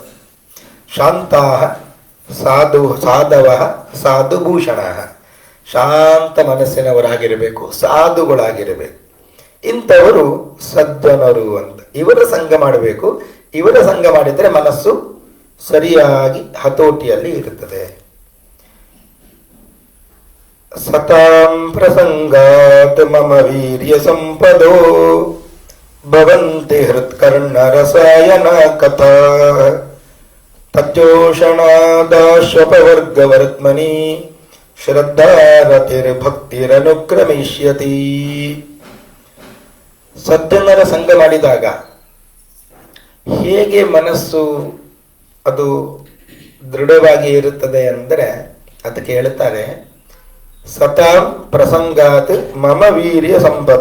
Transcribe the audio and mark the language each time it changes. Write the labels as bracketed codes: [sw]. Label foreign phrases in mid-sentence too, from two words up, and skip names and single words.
[sa] ಶಾಂತಾ ಸಾಧವ ಸಾಧುಭೂಷಣ [kn] ಶಾಂತ ಮನಸ್ಸಿನವರಾಗಿರಬೇಕು, ಸಾಧುಗಳಾಗಿರಬೇಕು. ಇಂಥವರು ಸಜ್ಜನರು ಅಂತ. ಇವರ ಸಂಘ ಮಾಡಬೇಕು. ಇವರ ಸಂಘ ಮಾಡಿದರೆ ಮನಸ್ಸು ಸರಿಯಾಗಿ ಹತೋಟಿಯಲ್ಲಿ ಇರುತ್ತದೆ. [sa] ಸತಾಂ ಪ್ರಸಂಗಾತ್ ಮಮ ವೀರ್ಯ ಸಂಪದೋ ಭವಂತಿ ಹೃತ್ಕರ್ಣ ರಸಾಯನ ಕಥಾ ತತ್ಯೋಷಣಾದಾಶ್ವಪವರ್ಗವರ್ತ್ಮನಿ ಶ್ರದ್ಧಾರತಿರ್ಭಕ್ತಿರನುಕ್ರಮಿಷ್ಯತಿ. [kn] ಸಜ್ಜನರ ಸಂಘ ಮಾಡಿದಾಗ ಹೇಗೆ ಮನಸ್ಸು ಅದು ದೃಢವಾಗಿ ಇರುತ್ತದೆ ಅಂದರೆ ಅದಕ್ಕೆ ಹೇಳ್ತಾರೆ, [sa] ಸತಾಂ ಪ್ರಸಂಗಾತ್ ಮಮ ವೀರ್ಯ ಸಂಪದ.